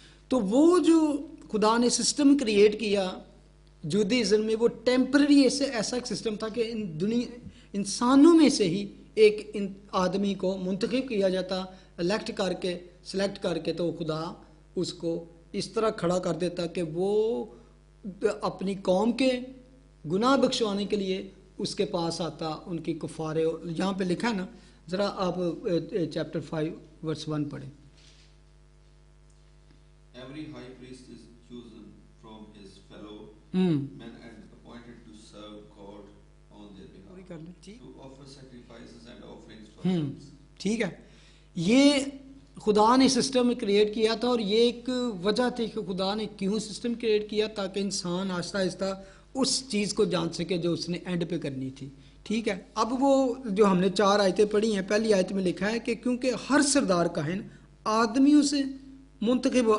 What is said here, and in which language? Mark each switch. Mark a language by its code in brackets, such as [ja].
[hi] तो वो जो खुदा ने सिस्टम क्रिएट किया जूदिज्म में, वो टेम्पररी ऐसा एक सिस्टम था कि इंसानों में से ही एक आदमी को मुंतखब किया जाता, इलेक्ट करके, सेलेक्ट करके, तो खुदा उसको इस तरह खड़ा कर देता कि वो अपनी कौम के गुनाह बख्शवाने के लिए उसके पास आता, उनकी कुफारे। यहाँ पे लिखा है ना, ज़रा आप चैप्टर 5 वर्स 1 पढ़ें। [en] Every high priest is chosen from his fellow men and appointed to serve God on their behalf, to offer sacrifices and offerings for sins. [hi] ठीक है, ये खुदा ने सिस्टम क्रिएट किया था, और ये एक वजह थी कि खुदा ने क्यों सिस्टम क्रिएट किया, ताकि इंसान आहिस्ता आहिस्ता उस चीज़ को जान सके जो उसने एंड पे करनी थी, ठीक है। अब वो जो हमने 4 आयतें पढ़ी हैं, पहली आयत में लिखा है कि क्योंकि हर सरदार काहिन आदमियों से मुंतखब।